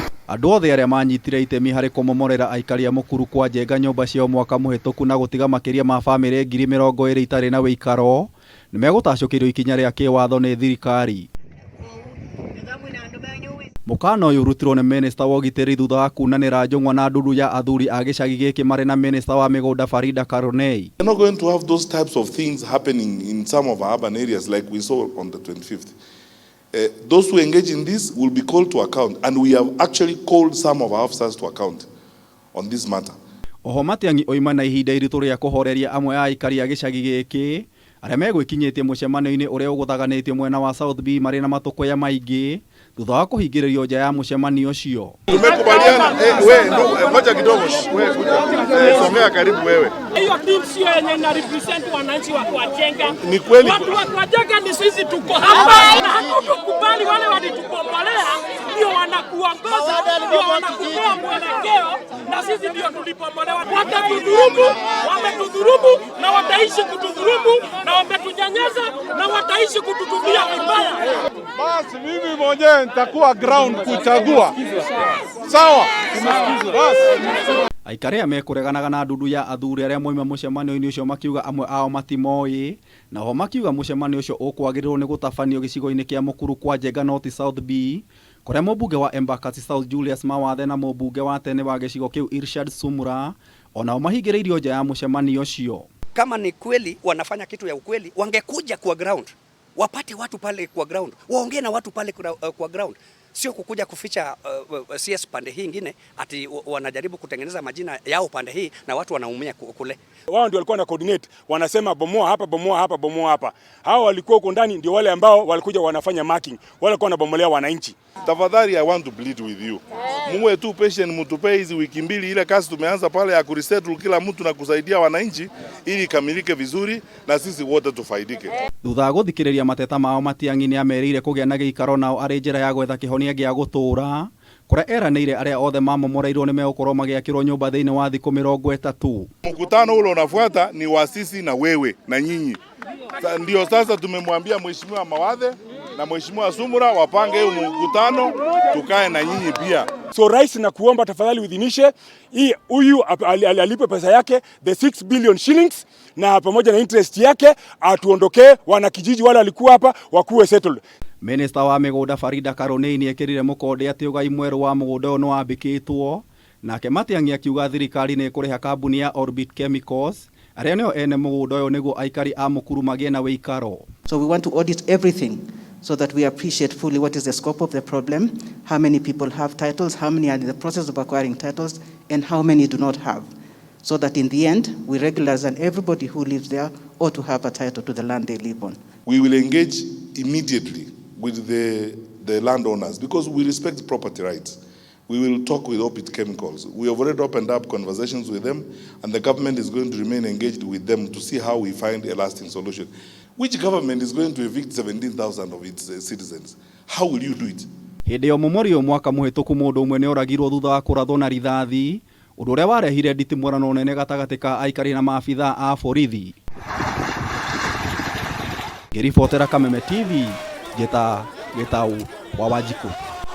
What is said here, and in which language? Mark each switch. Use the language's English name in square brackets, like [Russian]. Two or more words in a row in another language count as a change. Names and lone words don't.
[Kikuyu] Andũ othe arĩa manyitire itemi harĩ kũmomorera aikari a Mukuru kwa Njenga nyumba ciao mwaka mũhĩtũku na gũtiga makĩria ma bamĩrĩ 20,000 itarĩ na wĩikaro nimegutacukirio ikinya rĩa kĩwatho nĩ thirikari. Mũkana ũyũ ũrutirwo nĩ Minista wa Ugitiri thutha wa kunanira njung'wa na ndundu ya athuri a gicagi gĩkĩ marĩ na Minista wa migunda Farida Karoney. [English] We're not going to have those types of things happening in some of our urban areas like we saw on the 25th. Those who engage in this will be called to account, and we have actually called some of our officers to account on this matter. [Kikuyu] Oho Matiang'i oima na ihinda iritũ rĩa kũhoreria amwe a aikari a gicagi gĩkĩ arĩa megwĩkinyĩtie mũcemanio-inĩ ũrĩa ũgũthaganĩtio mwena wa South B marĩ na matũkũya maingĩ thutha wa kũhingĩrĩrio nja ya mũcemanio ũcio. [Swahili] Tumekubaliana ngoja kidogo wewe songea karibu wewe. Hiyo team sio yenye ina represent wananchi wa Njenga. Ni kweli watu wa Njenga ni sisi tuko hapa. Na hatukubali wale walitukombolea ndio wanakuongoza, ndio wanakupea mwelekeo, na sisi ndio tulipomolewa. Watatudhurumu, wametudhurumu na wataishi kutudhurumu, na wametunyanyasa na wataishi kututumia vibaya. Basi mimi mwenyewe nitakuwa ground kuchagua. Sawa? Basi. [Kikuyu] Aikari mekureganaga na ndundu ya athuri arĩa moima mũcemanio-inĩ ũcio makiuga amwe ao matimoĩ, naho makiuga mũcemanio ũcio ũkwagĩrĩrwo nĩ gũtabanio gĩcigo-inĩ kĩa Mukuru kwa Njenga North South B, kũrĩa mũmbunge wa Embakasi South Julius Mawathe na mũmbunge wa tene wa gĩcigo kĩu Irshad Sumura onao mahingĩrĩirio nja ya mũcemanio ũcio. [Swahili] Kama ni kweli wanafanya kitu ya ukweli, wangekuja kwa ground, wapate watu pale kwa ground, waongee na watu pale kwa ground, sio kukuja kuficha CS pande hii nyingine ati wanajaribu kutengeneza majina yao pande hii na watu wanaumia kule. Wao ndio walikuwa na coordinate, wanasema bomoa hapa, bomoa hapa, bomoa hapa. Hao walikuwa huko ndani ndio wale ambao walikuja wanafanya marking, wale walikuwa wanabomolea wananchi. Tafadhali, [English] I want to plead with you. [Swahili] Muwe tu patient, mtupe hizi wiki mbili, ile kazi tumeanza pale ya kuresettle kila mtu na kusaidia wananchi ili kamilike vizuri na sisi wote tufaidike. [Kikuyu] Thutha wa gũthikĩrĩria mateta mao Matiang'i nĩ amerire kũgĩa na gĩikaro nao arĩ njĩra ya gwetha kĩhonia gĩa gũtũũra, kũrĩa eranĩire arĩa othe mamomoreirwo nĩ megũkorwo magĩakĩrwo nyũmba thĩinĩ wa thikũ 30. [Swahili] Mkutano ule unafuata ni wa sisi na wewe na nyinyi. Ndio sasa tumemwambia Mheshimiwa Mawathe na Mheshimiwa Sumura wapange huu mkutano tukae na nyinyi pia. So rais na kuomba tafadhali uidhinishe hii huyu alipe pesa yake [English] the 6 billion shillings [Swahili] na pamoja na interest yake atuondokee, wana kijiji wale walikuwa hapa wakuwe settled. [Kikuyu] Minista wa migunda Farida Karoney nĩ ekĩrire mũkonde atĩ ũgai mwerũ wa mũgũnda ũyũ nĩ wambĩkĩtwo, nake Matiang'i akiuga thirikari nĩ ĩkũrĩha kambuni ya Orbit Chemicals arĩa nĩo ene mũgũnda ũyũ nĩguo aikari a Mukuru magĩe na wĩikaro. [English] So we want to audit everything so that we appreciate fully what is the scope of the problem, how many people have titles, how many are in the process of acquiring titles, and how many do not have. So that in the end, we regularize and everybody who lives there ought to have a title to the land they live on. We will engage immediately with the landowners because we respect property rights. We will talk with Orbit Chemicals. We have already opened up conversations with them, and the government is going to remain engaged with them to see how we find a lasting solution. Which government is going to evict 17,000 of its citizens? How will you do it? [Kikuyu] Hĩndĩ ya ũmomori mwaka mũhĩtũku mũndũ ũmwe nĩ oragirwo thutha wa kũrathwo na rithathi, ũndũ ũrĩa warehire nditimũrano nene gatagatĩ ka aikari na maabithaa a borithi. Ngĩribotera Kameme TV, Gĩtaũ wa Wanjikũ.